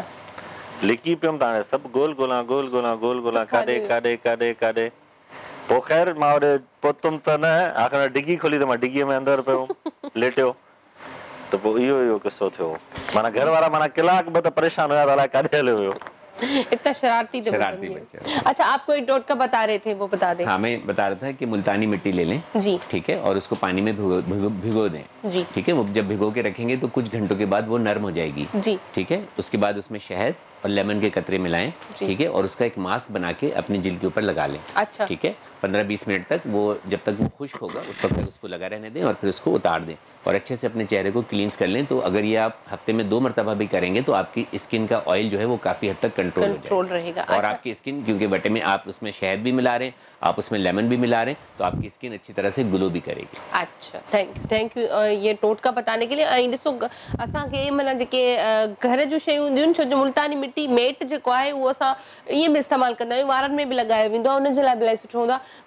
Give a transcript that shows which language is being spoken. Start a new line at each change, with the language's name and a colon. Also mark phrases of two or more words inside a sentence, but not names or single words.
Sindhi: लिकी पियुमि त हाणे सभु गोल ॻोल्हां काॾे पोइ ख़ैर मां होॾे पहुतुमि त न, आख़िर डिगी खोली त मां डिगीअ में अंदरि पियो लेटियो, त पोइ इहो किसो थियो। माना घर वारा माना कलाक ॿ त परेशान हुया त अलाए काॾे हलियो हुयो।
Urdu: اتنا شرارتی بچہ. اچھا، آپ کو ایک ٹوٹکا بتا رہے تھے، وہ بتا دیں. ہاں، میں بتا رہا تھا کہ ملتانی مٹی لے لیں جی, ٹھیک ہے، اور اس کو پانی میں بھگو دیں جی, ٹھیک ہے. وہ جب بھگو کے رکھیں گے تو کچھ گھنٹوں کے بعد وہ نرم ہو جائے گی جی, ٹھیک ہے. اس کے بعد اس میں شہد اور لیمن کے قطرے ملائیں ٹھیک ہے، اور اس کا ایک ماسک بنا کے اپنی جلد کے اوپر لگا لیں. اچھا, ٹھیک ہے. 15-20 منٹ تک وہ، جب تک وہ خشک ہوگا اس وقت تک اس کو لگا رہنے دیں، اور پھر اس کو اتار دیں اور اچھے سے اپنے چہرے کو کلینز کر لیں. تو اگر یہ آپ ہفتے میں 2 مرتبہ بھی کریں گے تو آپ کی اسکن کا آئل جو ہے وہ کافی حد تک کنٹرول رہے گا. اور آپ کی اسکن، کیونکہ بٹے میں آپ اس میں شہد بھی ملا رہے ہیں، آپ اس میں لیمن بھی ملا رہے ہیں، تو آپ کی اسکن اچھی طرح سے گلو بھی کرے گی. اچھا,
English: thank you
Urdu: یہ ٹوٹکا بتانے کے لیے.
Sindhi: ॾिसो, असांखे माना जेके घर जूं शयूं हूंदियूं आहिनि, छो जो मुल्तानी मिट्टी मेट जेको आहे उहो असां ईअं बि इस्तेमालु कंदा आहियूं, वारनि में बि लॻायो वेंदो आहे, उनजे लाइ बि इलाही सुठो हूंदो आहे।